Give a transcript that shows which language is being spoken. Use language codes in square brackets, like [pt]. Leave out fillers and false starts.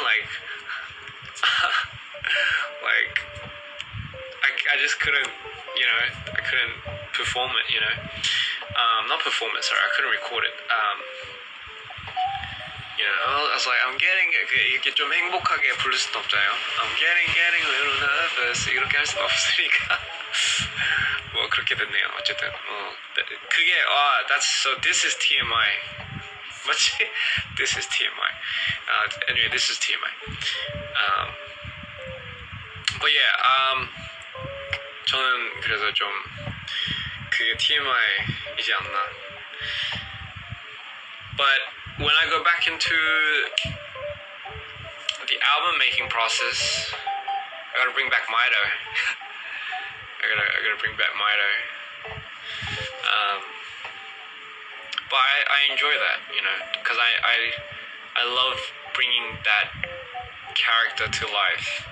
[en] Like, like I just couldn't. I couldn't perform it. Not perform it. Sorry, I couldn't record it. I was like, I'm getting [ko] 이렇게 좀 행복하게 부를 수도 없잖아요. [en] I'm getting a little nervous [ko] 이렇게 할 수도 없으니까 뭐 그렇게 됐네요. 어쨌든 그게 [en] so this is TMI. [ko] 맞지? [en] This is TMI. Anyway, this is TMI. But yeah, [ko] 저는 그래서 좀 그게 TMI이지 않나. [en] But when I go back into the album making process, I gotta bring back Mido. I gotta bring back Mido. But I enjoy that, because I love bringing that character to life.